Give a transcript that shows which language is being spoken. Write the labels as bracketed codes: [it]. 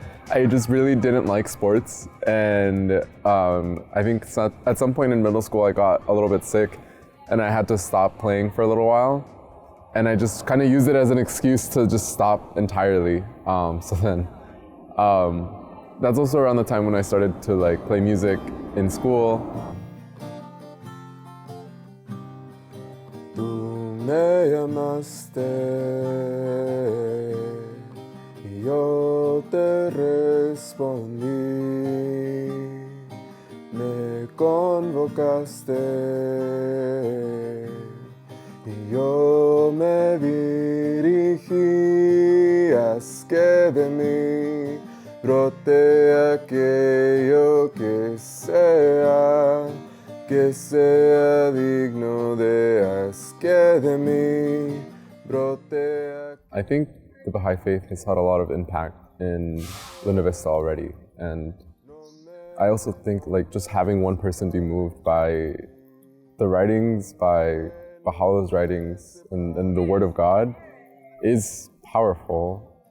[en] I just really didn't like sports, and I think at some point in middle school I got a little bit sick and I had to stop playing for a little while, and I just kind of used it as an excuse to just stop entirely. So then that's also around the time when I started to like play music in school. [es] Tú me llamaste, yo te respondí, me convocaste y yo me dirigí, haz que de mí brote aquello que sea digno de haz que de mí brote. [en] I think the Baha'i faith has had a lot of impact in Linda Vista already, and I also think like just having one person be moved by the writings, by Baha'u'llah's writings and the Word of God is powerful.